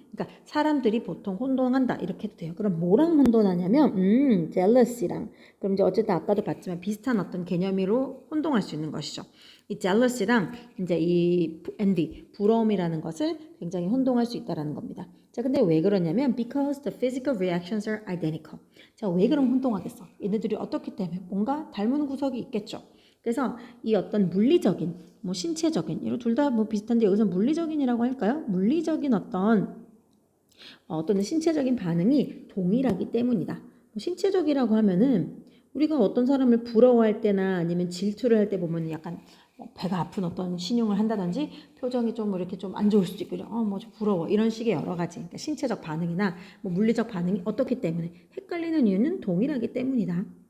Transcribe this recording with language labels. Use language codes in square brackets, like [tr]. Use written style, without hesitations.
[ko] 그러니까 사람들이 보통 혼동한다 이렇게 해도 돼요. 그럼 뭐랑 혼동하냐면 jealousy랑. 그럼 이제 어쨌든 아까도 봤지만 비슷한 어떤 개념으로 혼동할 수 있는 것이죠. 이 jealous랑 이제 이 envy, 부러움이라는 것을 굉장히 혼동할 수 있다라는 겁니다. 자, 근데 왜 그러냐면 [en] because the physical reactions are identical. [ko] 자, 왜 그럼 혼동하겠어? 얘네들이 어떻기 때문에 뭔가 닮은 구석이 있겠죠. 그래서 이 어떤 물리적인, 뭐 신체적인, 이런 둘 다 뭐 비슷한데 여기서 물리적인이라고 할까요? 물리적인 어떤 신체적인 반응이 동일하기 때문이다. 뭐 신체적이라고 하면은 우리가 어떤 사람을 부러워할 때나 아니면 질투를 할 때 보면 약간 배가 아픈 어떤 신용을 한다든지 표정이 좀 이렇게 좀 안 좋을 수도 있고 뭐 부러워 이런 식의 여러 가지 그러니까 신체적 반응이나 뭐 물리적 반응이 어떻기 때문에 헷갈리는 이유는 동일하기 때문이다.